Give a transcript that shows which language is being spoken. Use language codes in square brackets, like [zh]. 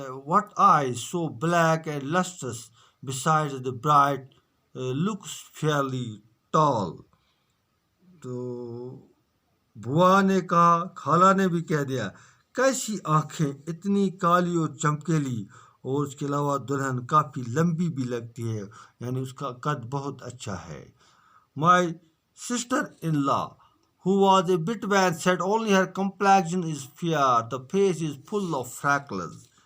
[en] What eyes so black and lustrous, besides the bride looks fairly tall. [ur] تو بوا نے کہا، خالہ نے بھی کہہ دیا، کیسی آنکھیں، اتنی کالی اور چمکیلی، اور اس کے علاوہ دلہن کافی لمبی بھی لگتی ہے، یعنی اس کا قد بہت اچھا ہے. [en] My sister-in-law, who was a bit wan, said only her complexion is fair, the face is full of freckles.